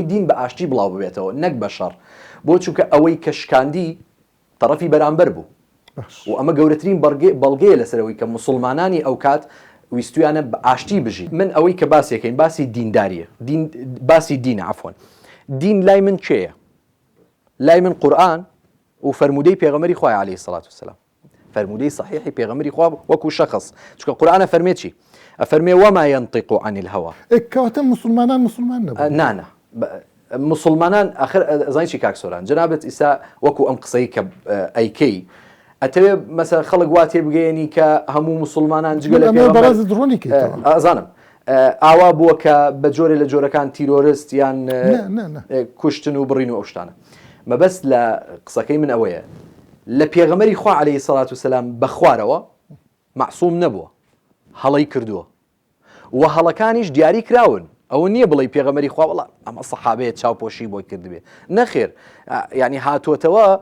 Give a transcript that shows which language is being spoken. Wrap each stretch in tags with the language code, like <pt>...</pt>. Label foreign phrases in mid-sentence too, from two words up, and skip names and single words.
<ckb>دین بە ئاشتی بڵاو ببێتەوە نەک بە شەڕ بۆ چونکە ئەوەی کە شکاندی تەڕەفی بەرامبەر بوو و ئەمە گەورەترین بەڵگەیە لەسەرەوەی کە مسلمانانی ئەو کات ویستویانە بە ئاشتی بژی من ئەوەی کە باسیەکەین باسی دینداریە باسی دینە عەفوەن دین لای من چێیە لای من قورئان و فەرمودەی پێغەمبەری خوای</ckb> <ar>عەلەیهی سەڵات وسەلام</ar> <ckb>فەرمودەی صحیحی پێغەمبەری خوا وەکو شەخص چونکە قورئان ئەفەرمێ چی ئەفەرمێ</ckb> <ar>وما ينطق عن الهوى</ar> <ckb>کەواتە مسلمانان مسلمان نەبوون نانە مسلمانان آخر زانی چی کاک سۆران جنابەت ئیسا وەکو ئەم قسەی کە ئەیکەی ئەتەوێ مەسەڵەن خەڵک وا تێبگەیەنی کە هەموو مسلمانان جگە لە بەڕازت ڕوونی کردەوە ئازانم ئاوا بووە کە بە جۆرێ لە جۆرەکان تیرۆریست یان کوشتن و بڕین و ئەو شتانە مەبەست لە قسەکەی من ئەوەیە لە پێغەمبەری خوا</ckb> <ar>عەلەیهی سەڵات وسەلام</ar> <ckb>بە خوارەوە مەعسووم نەبووە هەڵەی کردووە و هەڵەکانیش دیاری کراون ئەوە نییە بڵێ پێغەمبەری خوا وەڵا ئەمە سەحابەیە چاوپۆشی بۆی کردبێ نەخێر یعنی هاتووەتەوە</ckb>